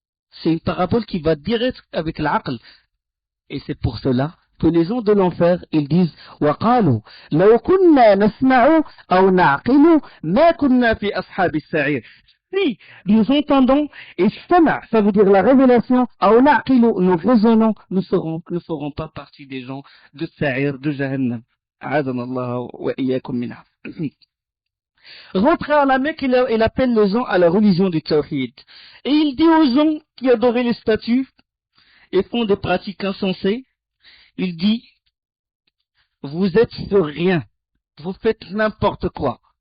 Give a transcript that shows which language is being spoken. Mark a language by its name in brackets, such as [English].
[French] C'est une parabole qui va direct avec l'aql. Et c'est pour cela que les gens de l'enfer, ils disent [Arabic] وَقَالُوا لَوْ كُنَّا نَسْمَعُ أَوْ نَعْقِلُ مَا كُنَّا فِي أَصْحَابِ السَّعِيرِ. [French] Si nous entendons, et sama, ça veut dire la révélation, [Arabic] أَوْ نَعْقِلُ, [French] nous raisonnons, nous ne ferons pas partie des gens de Sa'ir, de Jahannam. [Arabic] أعاذنا الله وإياكم منها. [French] Rentré à la Mecque, il appelle les gens à la religion du Tawhid. Et il dit aux gens qui adoraient les statues et font des pratiques insensées, il dit, vous êtes sur rien, vous faites n'importe quoi.